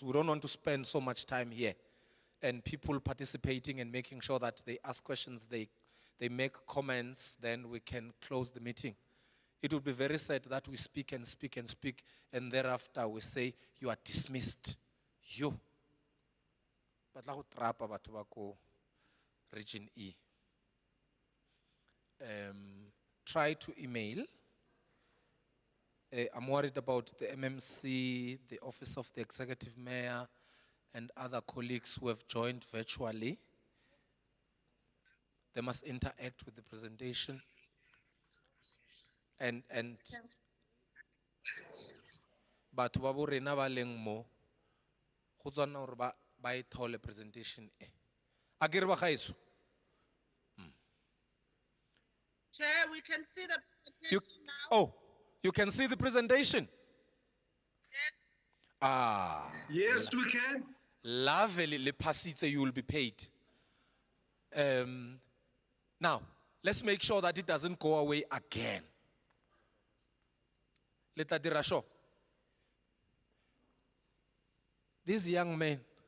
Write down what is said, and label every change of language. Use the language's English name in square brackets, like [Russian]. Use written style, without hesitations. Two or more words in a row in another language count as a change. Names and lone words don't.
[English] We don't want to spend so much time here and people participating and making sure that they ask questions, they make comments, then we can close the meeting. It would be very sad that we speak and speak and speak, and thereafter we say, you are dismissed. You. [Tswana] But la go trapa batho ba ko [English] region E. Try to email. I'm worried about the MMC, the Office of the Executive Mayor, and other colleagues who have joined virtually. They must interact with the presentation. [Tswana] And batho ba bo rena ba leng mo go tswana gore ba e thole presentation e. A ke re ba gaetso? [English] Chair, we can see the presentation now. Oh, you can see the presentation? Yes. Ah. Yes, we can. Lovely, [Tswana] le pasitse, [English] you will be paid. Now, let's make sure that it doesn't go away again. [Tswana] Le tla dira [English] sure. These young men.